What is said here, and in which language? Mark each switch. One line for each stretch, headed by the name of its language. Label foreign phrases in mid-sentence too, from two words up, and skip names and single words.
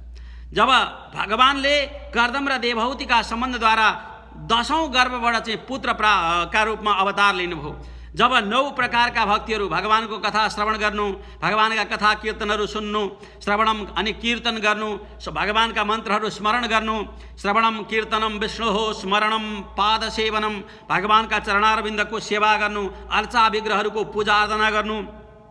Nepali: जब भगवानले कर्दम र देवहूतिका सम्बन्धद्वारा 10औं गर्भबाट चाहिँ पुत्रका रूपमा अवतार लिनुभयो, जब 9 प्रकारका भक्तिहरू भगवानको कथा श्रवण गर्नु, भगवानका कथा कीर्तनहरू सुन्नु, श्रवणम अनि कीर्तन गर्नु, भगवानका मन्त्रहरू स्मरण गर्नु,
Sanskrit: श्रवणम कीर्तनम विष्णुहो स्मरणम पादसेवनम,
Nepali: भगवानका चरणारविन्दको सेवा गर्नु, अर्चा विग्रहहरूको पूजा आराधना गर्नु,